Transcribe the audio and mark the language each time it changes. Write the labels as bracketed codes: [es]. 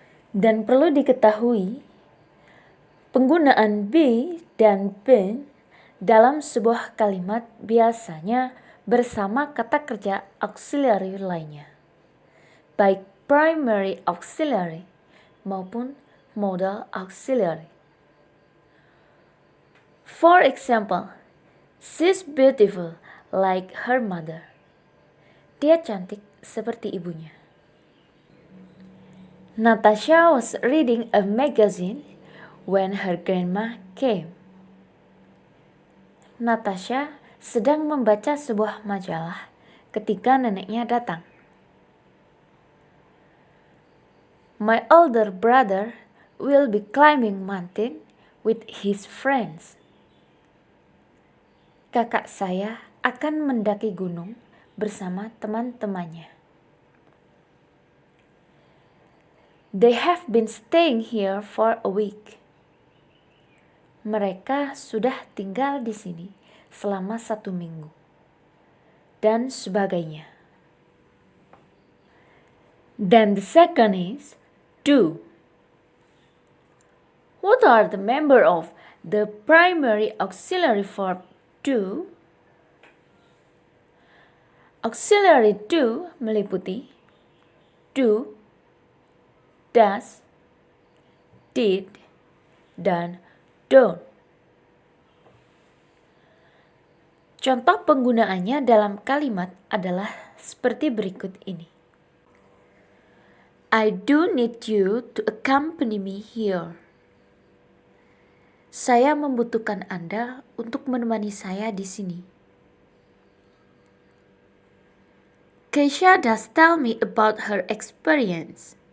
[id] Dan perlu diketahui, penggunaan be dan been dalam sebuah kalimat biasanya bersama kata kerja auxiliary lainnya, baik primary auxiliary maupun modal auxiliary. [en] For example, she's beautiful like her mother. [id] Dia cantik seperti ibunya. [en] Natasha was reading a magazine when her grandma came. [id] Natasha sedang membaca sebuah majalah ketika neneknya datang. [en] My older brother will be climbing mountain with his friends. [id] Kakak saya akan mendaki gunung bersama teman-temannya. [en] They have been staying here for a week. [id] Mereka sudah tinggal di sini selama 1 minggu. Dan sebagainya. [en] Then the second is do. What are the members of the primary auxiliary verb do? [id] Auxiliary do meliputi do, does, did, dan don't. Contoh penggunaannya dalam kalimat adalah seperti berikut ini. [en] I do need you to accompany me here. [id] Saya membutuhkan Anda untuk menemani saya di sini. [en] Keisha does tell me about her experience.